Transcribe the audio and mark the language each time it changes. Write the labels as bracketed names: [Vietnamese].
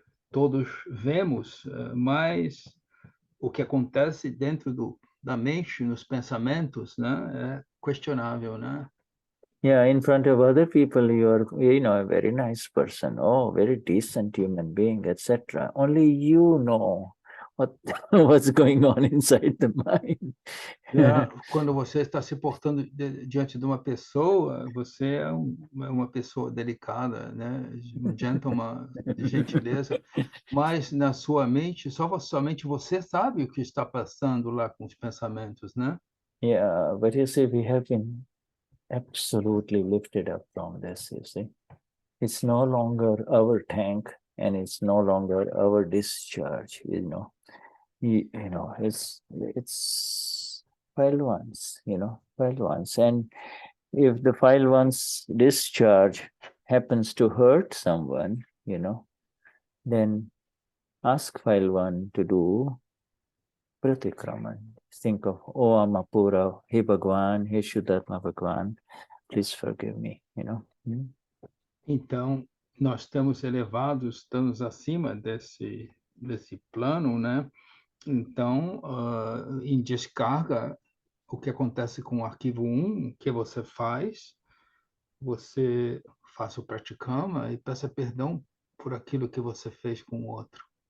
[Portuguese] Todos vemos, mas o que acontece dentro da mente, nos pensamentos, né? É questionável, né? [English] In front of other people, you are, a very nice person, very decent human being, etc. Only you know what's going on inside the mind. [Portuguese] Quando você está se portando diante de uma pessoa, você é uma pessoa delicada, né? Um gentleman de gentileza, mas na sua mente, somente você sabe o que está passando lá com os pensamentos, né? [English] But you see, we have been absolutely lifted up from this, you see. It's no longer our tank, and it's no longer our discharge, it's file ones, and if the file one's discharge happens to hurt someone, then ask file one to do Pratikraman. Think of, oh Amapura, He Bhagwan, He Shuddhatma Bhagwan, please forgive me, you know. [Portuguese] Então, nós estamos elevados, estamos acima desse plano, né? Então, em descarga, o que acontece com o arquivo 1, que você faz o praticama e peça perdão por aquilo que você fez com o outro.